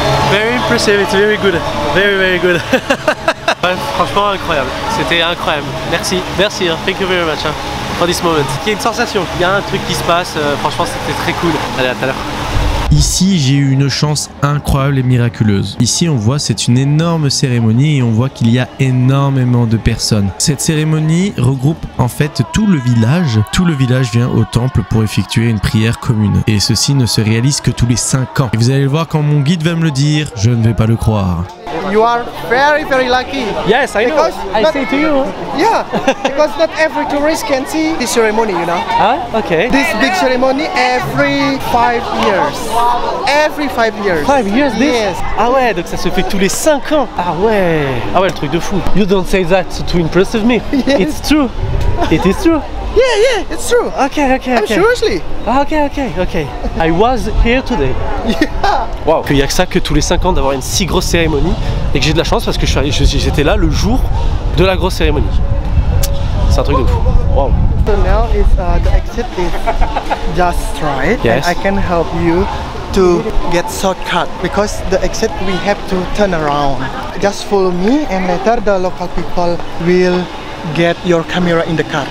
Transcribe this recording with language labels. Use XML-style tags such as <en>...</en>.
<en>Very impressive, it's very good. Very good.</en> <fr>Ouais, franchement incroyable. C'était incroyable. Merci, merci. Hein.</fr> <en>Thank you very much hein, for this moment.</en> <fr>Il y a une sensation, il y a un truc qui se passe. Franchement, c'était très cool. Allez, à tout à l'heure. Ici, j'ai eu une chance incroyable et miraculeuse. Ici, on voit, c'est une énorme cérémonie et on voit qu'il y a énormément de personnes. Cette cérémonie regroupe en fait tout le village. Tout le village vient au temple pour effectuer une prière commune. Et ceci ne se réalise que tous les 5 ans. Et vous allez le voir quand mon guide va me le dire, je ne vais pas le croire.</fr> <en>You are very, very lucky. Yes, I know. Because I not- say to you. Yeah, because not every tourist can see this ceremony, you know. Ah, ok. This big ceremony every 5 years. Every 5 years. 5 years this? Yes.</en> <fr>Ah ouais, donc ça se fait tous les 5 ans. Ah ouais. Ah ouais, le truc de fou.</fr> <en>You don't say that to impress me. Yes. It's true. It is true. Yeah, it's true. Ok. I'm seriously. Ah, ok. I was here today. Yeah. Wow.</en> <fr>Qu'il y a que ça que tous les 5 ans d'avoir une si grosse cérémonie et que j'ai de la chance parce que j'étais là le jour de la grosse cérémonie. C'est un truc de fou. Wow.</fr> <en>So now the exit is just right, Yes. and I can help you to get shortcut because the exit we have to turn around. Just follow me, and later the local people will get your camera in the car.</en>